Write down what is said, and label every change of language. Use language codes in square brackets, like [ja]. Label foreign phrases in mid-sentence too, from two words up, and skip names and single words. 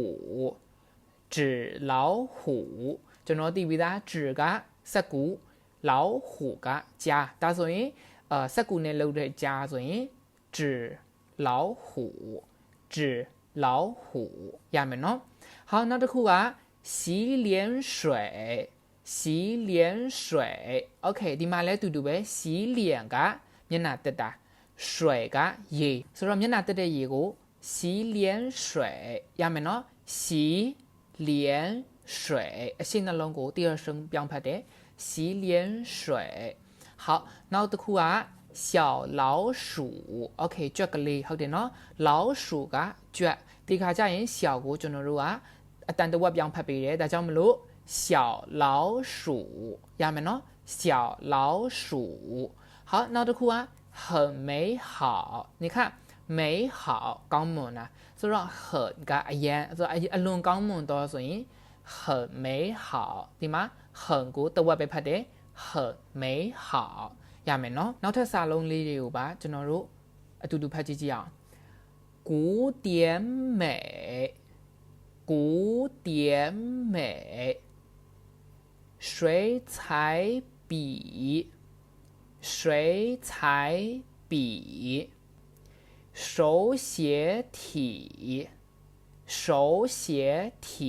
[my] ကျွန်တော်သိပြီးသား纸ကစက္ကူ老虎ကကြားဒါဆိုရင်စက္ကူနဲ့လုပ်တဲ့ကြားဆိုရင်纸老虎ရမယ်နော်好နောက်တစ်ခုက洗脸水 okay ဒီမှာလဲတူတူပဲ洗脸ကမျက်နှာ တက်တာ水ကရေဆိုတော့မျက်နှာတက်တဲ့ရေကို洗脸水ရမယ်နော်洗脸水အရှိနှလုံးကို第二声ပြောင်းဖတ်တယ်洗脸水好နောက်တစ် ခုက小老鼠 okay ကြွက်ကလေးဟုတ်တယ်နော်老鼠ကကြွက်ဒီခါကျရင်小ကိုကျွန်တော်တို့ကအတန်တဝက်ပြောင်းဖ တ်ပေးတယ်ဒါကြောင့်မလို့小老鼠ရမယ်နော် [zh] 小老鼠好 [my] နောက်တစ်ခုက很 [zh] 美好你看美好 [my] ကောင်းမွန်တာဆိုတော့很ကအရန်ဆိုတော့အလွန်ကောင်းမွန်တော့ဆိုရင် [zh] 很美好 [my] ဒီမှာ很ကိုတဝက်ပဲဖတ်တယ် [zh] 很美好 [my] ရမယ်နော်နောက်ထပ်စာလုံးလေးတွေကိုပါကျွန်တော်တို့အတူတူဖတ်ကြည့်ကြအောင် [zh] 古典美水彩笔手写体